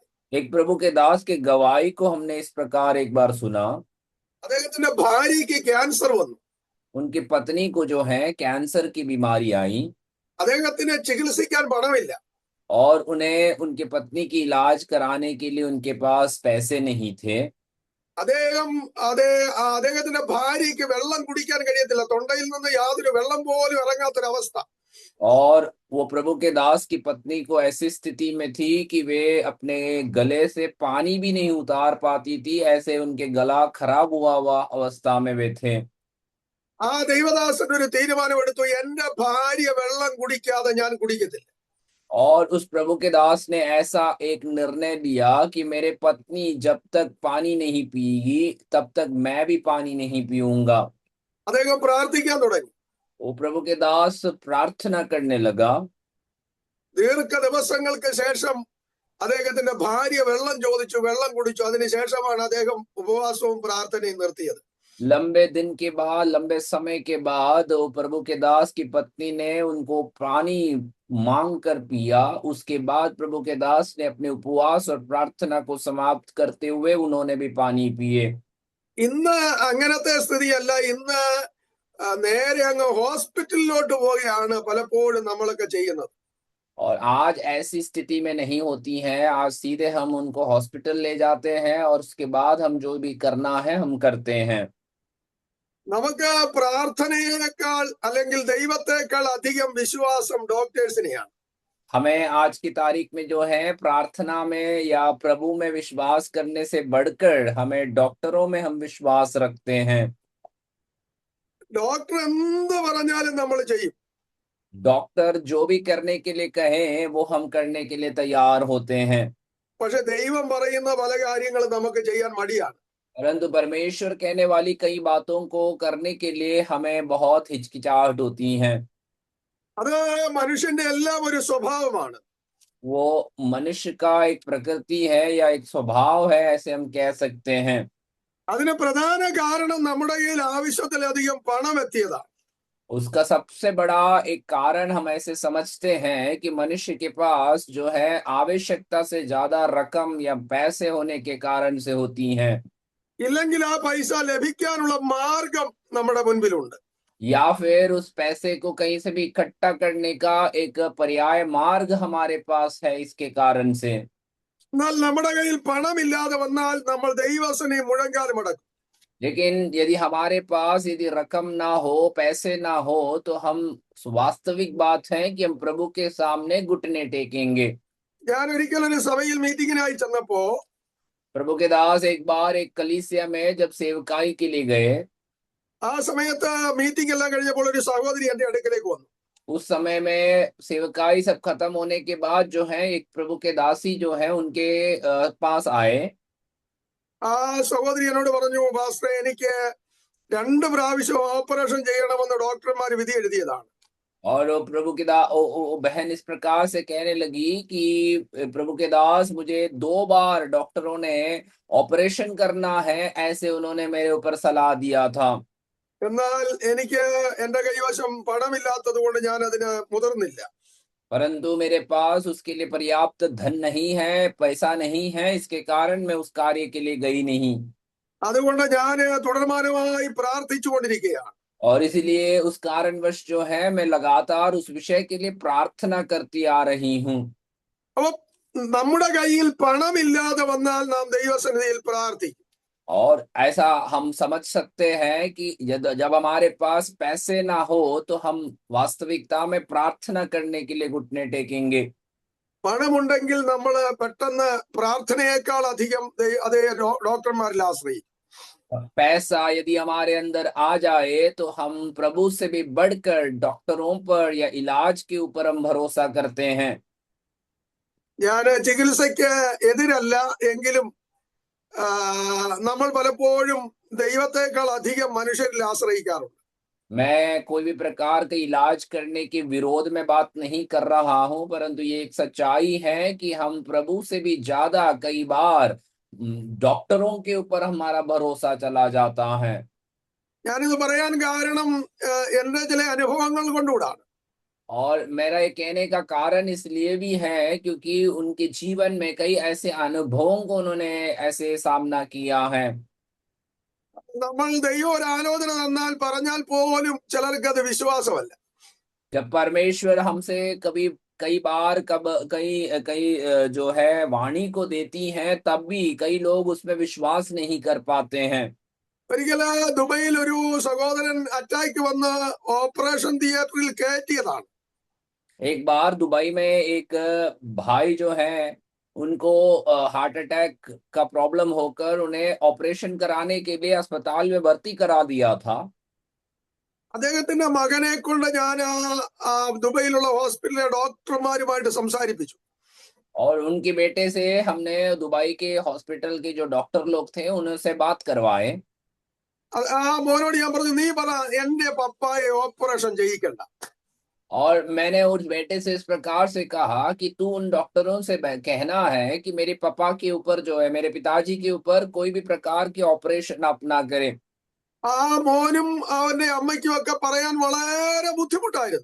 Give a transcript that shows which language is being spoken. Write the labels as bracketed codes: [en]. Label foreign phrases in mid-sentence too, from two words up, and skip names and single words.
[hi] एक प्रभु के दास के गवाही को हमने इस प्रकार एक बार सुना। [ml] അദ്ദേഹത്തിന്റെ ഭാര്യയ്ക്ക് ക്യാൻസർ വന്നു. [hi] उनकी पत्नी को जो है कैंसर की बीमारी आई [ml] അദ്ദേഹത്തിന് ചികിത്സിക്കാൻ പണമില്ല. [hi] और उन्हें उनके पत्नी की इलाज कराने के लिए उनके पास पैसे नहीं थे। [ml] അദ്ദേഹത്തിന്റെ ഭാര്യയ്ക്ക് വെള്ളം കുടിക്കാൻ കഴിയത്തില്ല. തൊണ്ടയിൽ നിന്ന് യാതൊരു വെള്ളം പോലും ഇറങ്ങാത്തൊരവസ്ഥ. [hi] और वो प्रभु के दास की पत्नी को ऐसी स्थिति में थी कि वे अपने गले से पानी भी नहीं उतार पाती थी, ऐसे उनके गला खराब हुआ अवस्था में वे थे। [ml] ആ ദൈവദാസൻ ഒരു തീരുമാനമെടുത്തു, എന്റെ ഭാര്യ വെള്ളം കുടിക്കാതെ ഞാൻ കുടിക്കത്തില്ല. [hi] और उस प्रभु के दास ने ऐसा एक निर्णय लिया कि मेरे पत्नी जब तक पानी नहीं पिएगी तब तक मैं भी पानी नहीं पीऊंगा। [ml] അദ്ദേഹം പ്രാർത്ഥിക്കാൻ തുടങ്ങി. [hi] वो प्रभु के दास प्रार्थना करने लगा। [ml] ദീർഘ ദിവസങ്ങൾക്ക് ശേഷം അദ്ദേഹത്തിന്റെ ഭാര്യ വെള്ളം ചോദിച്ചു, വെള്ളം കുടിച്ചു. അതിനുശേഷമാണ് അദ്ദേഹം ഉപവാസവും പ്രാർത്ഥനയും നിർത്തിയത്. [hi] लंबे दिन के बाद, लंबे समय के बाद वो प्रभु के दास की पत्नी ने उनको पानी मांग कर पिया। उसके बाद प्रभु के दास ने अपने उपवास और प्रार्थना को समाप्त करते हुए उन्होंने भी पानी पिए। [ml] ഇന്ന് അങ്ങനത്തെ സ്ഥിതിയല്ല. ഇന്ന് നേരെ അങ്ങ് ഹോസ്പിറ്റലിലോട്ട് പോവുകയാണ് പലപ്പോഴും നമ്മളൊക്കെ ചെയ്യുന്നത്. [hi] और आज ऐसी स्थिति में नहीं होती हैं, आज सीधे हम उनको हॉस्पिटल ले जाते हैं और उसके बाद हम जो भी करना है हम करते हैं। [ml] നമുക്ക് പ്രാർത്ഥനയേക്കാൾ അല്ലെങ്കിൽ ദൈവത്തെക്കാൾ അധികം വിശ്വാസം ഡോക്ടേഴ്സിനെയാണ്. [hi] हमें आज की तारीख में जो है प्रार्थना में या प्रभु में विश्वास करने से बढ़कर हमें डॉक्टरों में हम विश्वास रखते हैं। [ml] ഡോക്ടർ എന്ത് പറഞ്ഞാലും നമ്മൾ ചെയ്യും. [hi] डॉक्टर जो भी करने के लिए कहें वो हम करने के लिए तैयार होते हैं। [ml] പക്ഷെ ദൈവം പറയുന്ന പല കാര്യങ്ങളും നമുക്ക് ചെയ്യാൻ മടിയാണ്. [hi] परंतु परमेश्वर कहने वाली कई बातों को करने के लिए हमें बहुत हिचकिचाहट होती है। [ml] അത് മനുഷ്യന്റെ എല്ലാം ഒരു സ്വഭാവമാണ്. [hi] वो मनुष्य का एक प्रकृति है या एक स्वभाव है, ऐसे हम कह सकते हैं। [ml] അതിന് പ്രധാന കാരണം നമ്മുടെ കയ്യിൽ ആവശ്യത്തിലധികം പണം എത്തിയതാണ്. [hi] उसका सबसे बड़ा एक कारण हम ऐसे समझते हैं कि मनुष्य के पास जो है आवश्यकता से ज्यादा रकम या पैसे होने के कारण से होती हैं। [ml] ഇല്ലെങ്കിൽ ആ പൈസ ലഭിക്കാനുള്ള മാർഗം നമ്മുടെ മുൻപിലുണ്ട്. [hi] या फिर उस पैसे को कहीं से भी इकट्ठा करने का एक पर्याय मार्ग हमारे पास है इसके कारण से। [ml] എന്നാൽ നമ്മുടെ കയ്യിൽ പണമില്ലാതെ വന്നാൽ നമ്മൾ ദൈവസനെ മുഴങ്കാൽ മടക്കും. [hi] लेकिन यदि हमारे पास यदि रकम ना हो, पैसे ना हो, तो हम वास्तविक बात है कि हम प्रभु के सामने घुटने टेकेंगे। [ml] ഞാൻ ഒരിക്കൽ ഒരു സഭയിൽ മീറ്റിങ്ങിനായി ചെന്നപ്പോ [hi] प्रभु के दास एक बार एक कलीसिया में जब सेवकाई के लिए गए, [ml] ആ സമയത്ത് മീറ്റിംഗ് എല്ലാം കഴിഞ്ഞപ്പോൾ ഒരു സഹോദരി എന്റെ അടുക്കലേക്ക് വന്നു. [hi] उस समय में सेवकाई सब खत्म होने के बाद जो है एक प्रभु के दासी जो है उनके पास आए। [ml] ആ സഹോദരി എന്നോട് പറഞ്ഞു, പാസ്റ്ററെ, എനിക്ക് 2 പ്രാവശ്യം ഓപ്പറേഷൻ ചെയ്യണമെന്ന് ഡോക്ടർമാർ വിധി എഴുതിയതാണ്. [hi] और वो प्रभु के दास वो बहन इस प्रकार से कहने लगी कि प्रभु के दास, मुझे 2 बार डॉक्टरों ने ऑपरेशन करना है, ऐसे उन्होंने मेरे ऊपर सलाह दिया था। [ml] എന്നാൽ എനിക്ക് എന്റെ കൈവശം പണമില്ലാത്തത് കൊണ്ട് ഞാൻ അതിന് മുതിർന്നില്ല. [hi] परंतु मेरे पास उसके लिए पर्याप्त धन नहीं है, पैसा नहीं है, इसके कारण मैं उस कार्य के लिए गई नहीं। [ml] അതുകൊണ്ട് ഞാൻ തുടർമാനമായി പ്രാർത്ഥിച്ചു കൊണ്ടിരിക്കുകയാണ്. [hi] और इसीलिए उस कारणवश जो है मैं लगातार उस विषय के लिए प्रार्थना करती आ रही हूँ। [ml] അപ്പൊ നമ്മുടെ കയ്യിൽ പണമില്ലാതെ വന്നാൽ നാം ദൈവസന്നിധിയിൽ പ്രാർത്ഥിക്കും. [hi] और ऐसा हम समझ सकते हैं कि जब जब हमारे पास पैसे ना हो तो हम वास्तविकता में प्रार्थना करने के लिए घुटने टेकेंगे। [ml] പണമുണ്ടെങ്കിൽ നമ്മൾ പെട്ടെന്ന് പ്രാർത്ഥനയേക്കാൾ അധികം അതേ ഡോക്ടർമാരിൽ ആശ്രയിക്കും. [hi] पैसा यदि हमारे अंदर आ जाए तो हम प्रभु से भी बढ़कर डॉक्टरों पर या इलाज के ऊपर हम भरोसा करते हैं। [ml] ഞാൻ ചികിത്സയ്ക്ക് എതിരല്ല, എങ്കിലും നമ്മൾ പലപ്പോഴും ദൈവത്തെക്കാൾ അധികം മനുഷ്യരിൽ ആശ്രയിക്കാറുണ്ട്. [hi] मैं कोई भी प्रकार का इलाज करने के विरोध में बात नहीं कर रहा हूं, परंतु ये एक सच्चाई है कि हम प्रभु से भी ज्यादा कई बार डॉक्टरों के ऊपर हमारा भरोसा चला जाता है। [ml] ഞാനിത് പറയാൻ കാരണം എന്റെ ചില അനുഭവങ്ങൾ കൊണ്ടുകൂടാണ്. [hi] और मेरा ये कहने का कारण इसलिए भी है क्योंकि उनके जीवन में कई ऐसे अनुभवों को उन्होंने ऐसे सामना किया है। [ml] നമ്മൾ ദൈവം ഒരു ആലോചന തന്നാൽ പറഞ്ഞാൽ പോലും ചിലർക്ക് അത് വിശ്വാസമല്ല. [hi] जब परमेश्वर हमसे कभी कई बार कब कई कई जो है वाणी को देती हैं, तब भी कई लोग उसमें विश्वास नहीं कर पाते हैं। [ml] ഒരിക്കല് ദുബൈയിൽ ഒരു സഹോദരൻ അറ്റാക്ക് വന്ന് [en] operation theatre [ml] കയറ്റിയതാണ്. [hi] एक बार दुबई में एक भाई जो है, उनको [en] heart attack [hi] का प्रॉब्लम होकर उन्हें ऑपरेशन कराने के लिए अस्पताल में भर्ती करा दिया था। [ml] അദ്ദേഹത്തിന്റെ മകനെ കൊണ്ട് ഞാൻ ദുബൈയിലുള്ള ഹോസ്പിറ്റലിലെ ഡോക്ടർമാരുമായിട്ട് സംസാരിപ്പിച്ചു. [hi] और उनके बेटे से हमने दुबई के हॉस्पिटल के जो डॉक्टर लोग थे उनसे बात करवाए। [ml] ആ മോനോട് ഞാൻ പറഞ്ഞു, നീ പറ എന്റെ പപ്പായെ ഓപ്പറേഷൻ ചെയ്യിക്കണ്ട. [hi] और मैंने उस बेटे से इस प्रकार से कहा कि तू उन डॉक्टरों से कहना है कि मेरे पापा के ऊपर जो है, मेरे पिताजी के ऊपर कोई भी प्रकार की ऑपरेशन आप ना करें। [ml] ആ മോനും അവന്റെ അമ്മയ്ക്കും ഒക്കെ പറയാൻ വളരെ ബുദ്ധിമുട്ടായിരുന്നു.